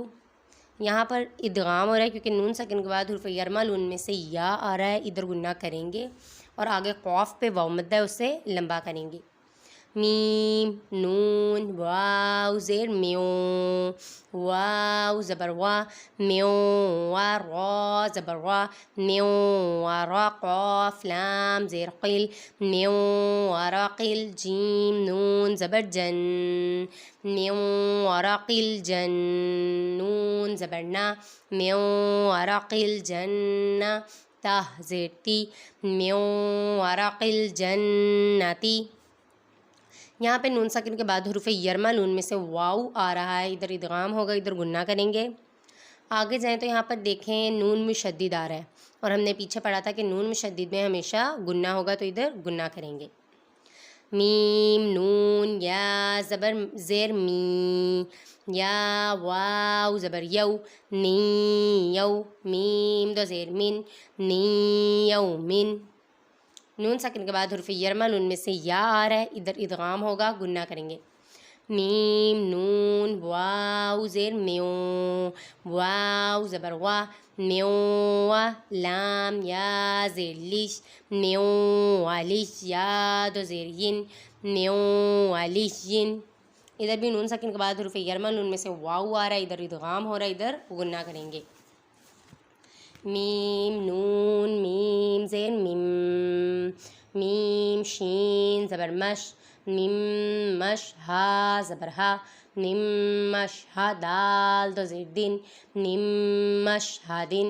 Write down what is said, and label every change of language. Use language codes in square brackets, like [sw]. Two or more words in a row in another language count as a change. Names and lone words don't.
[ur] یہاں پر ادغام ہو رہا ہے کیونکہ نون ساکن کے بعد حروف یرملون میں سے یا آ رہا ہے، ادھر گنہ کریں گے اور آگے قاف پہ واو مدہ ہے، اسے لمبا کریں گے۔ میم، نون، واو زیر میوں، واو زبر وا، میوں وا، را زبر را، میوں وا را، قاف لام زیر قل، میوں وا را قل، جیم، نون زبر جن، میوں وا را قل جن، نون زبر نا، میوں وا را قل جنہ، تا زیر تی، میوں وا را قل جنتی۔ یہاں پہ نون ساکن کے بعد حروف یرملون میں سے واو آ رہا ہے، ادھر ادغام ہوگا، ادھر گنہ کریں گے۔ آگے جائیں تو یہاں پر دیکھیں نون مشدد آ رہا ہے، اور ہم نے پیچھے پڑھا تھا کہ نون مشدد میں ہمیشہ گنہ ہوگا، تو ادھر گنہ کریں گے۔ میم، نون، یا زبر زیر می، یا واو زبر یو، نی یو، میم دو زیر من، نی یو من۔ نون ساکن کے بعد حرف یرملون میں سے یا آ رہا ہے، ادھر ادغام ہوگا، گنہ کریں گے۔ میم، نون، واو زیر میوں، واو زبر وا، میوں وا، لام یا زیر لش، میوں والش، یا دو زیر ین، میوں والش ین۔ ادھر بھی نون ساکن کے بعد حرف یرملون میں سے واو آ رہا ہے، ادھر ادغام ہو رہا ہے، ادھر گنہ کریں گے۔ میم، نون، میم زیر میم، میم، شین زبر مش، میم مش، ہا زبر ہا، میم مش ہا، دال دو زیر دن، میم مش ہا دن۔